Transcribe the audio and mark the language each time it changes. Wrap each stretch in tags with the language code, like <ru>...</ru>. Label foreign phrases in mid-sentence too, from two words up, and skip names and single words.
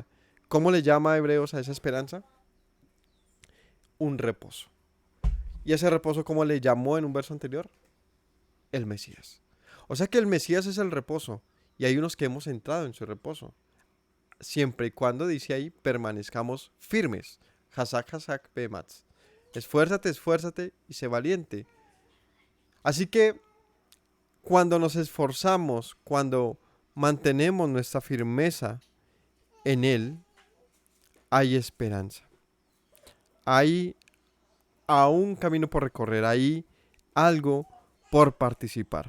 <es>¿Cómo le llama a Hebreos a esa esperanza? Un reposo. ¿Y ese reposo cómo le llamó en un verso anterior? El Mesías. O sea que el Mesías es el reposo. Y hay unos que hemos entrado en su reposo. Siempre y cuando, dice ahí, permanezcamos firmes.</es> <he>חזק, חזק, ואמץ.</he> <es>Esfuérzate y sé valiente. Así que cuando nos esforzamos, cuando mantenemos nuestra firmeza en Él, hay esperanza. Hay aún camino por recorrer, hay algo por participar.</es>